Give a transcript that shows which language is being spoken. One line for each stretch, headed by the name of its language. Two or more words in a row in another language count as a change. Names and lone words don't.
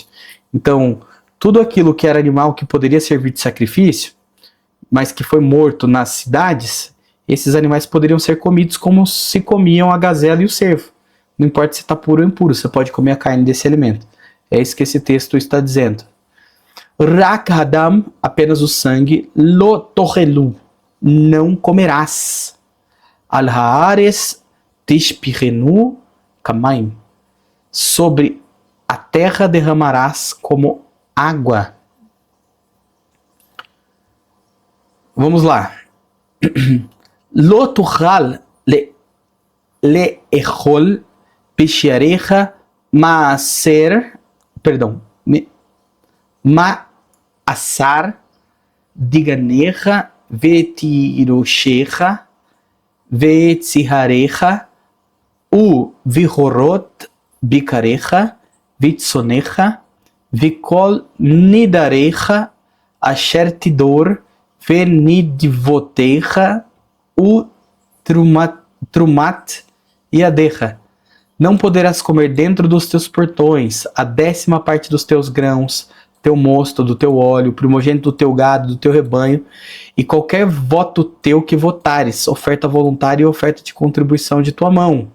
Portuguese: Então, tudo aquilo que era animal que poderia servir de sacrifício, mas que foi morto nas cidades, esses animais poderiam ser comidos como se comiam a gazela e o cervo. Não importa se está puro ou impuro, você pode comer a carne desse alimento. É isso que esse texto está dizendo.
Hebrew: רק הדם,
Portuguese: apenas o sangue,
Hebrew: לא תאכלו,
Portuguese: não comerás.
Hebrew: על הארץ תשפכנו כמים,
Portuguese: sobre a terra derramarás como água. Vamos lá.
Hebrew: לא תוכל לאכול בשעריך מעשר, perdão, מעשר דגנך ותירשך ויצהרך ו בכרת בקרך וצאנך וכל נדריך אשר תדר ונדבתיך ו תרומת ידך.
Portuguese: Não poderás comer dentro dos teus portões a 10ª parte dos teus grãos, teu mosto, do teu óleo, primogênito do teu gado, do teu rebanho, e qualquer voto teu que votares, oferta voluntária e oferta de contribuição de tua mão.